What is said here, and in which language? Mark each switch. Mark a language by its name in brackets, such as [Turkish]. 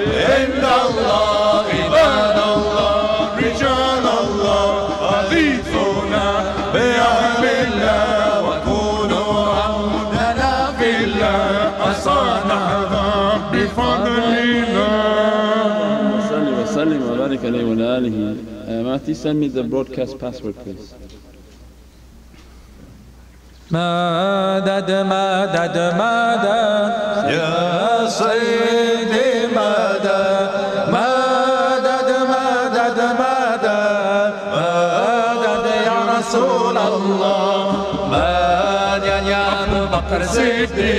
[Arabic] عند الله عباد الله رجال الله أغيثونا بأهل الله وكونوا عوننا في الله أصانعنا بفضل الله. صلي وسلم وبارك عليه وعلى آله. [English] Matthew, send me the broadcast password, please. [Arabic] مدد مدد مدد يا سيدي مدد مدد مدد مدد مدد يا رسول الله مدد يا أبو بكر صديق